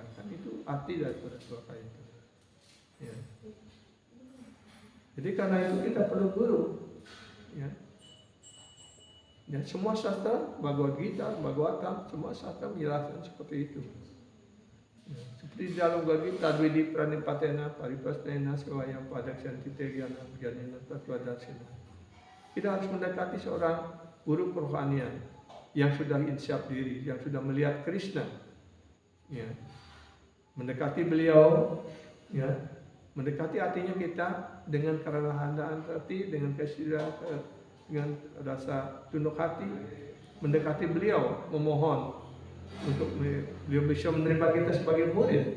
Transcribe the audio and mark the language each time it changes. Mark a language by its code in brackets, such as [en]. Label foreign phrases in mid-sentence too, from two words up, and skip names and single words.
[id] Kan itu arti daripada sloka itu. Ya. Jadi karena itu kita perlu guru, ya. Ya, semua sastra, Bhagavad Gita, Bhagavatam, semua sastra menjelaskan seperti itu. Ya, seperti di dalam Bhagavad Gita, [sa] Dvidi Pranipatena, Paripasnena, Sewayam Padaksanti Tegyana, Janina Tattvadarsina. [id] Kita harus mendekati seorang guru kerohanian yang sudah insyaf diri, yang sudah melihat Krishna. Ya. Mendekati beliau, ya. Mendekati artinya kita dengan kerendahan hati, dengan kesadaran, dengan rasa tunduk hati, mendekati beliau, memohon untuk beliau bisa menerima kita sebagai murid.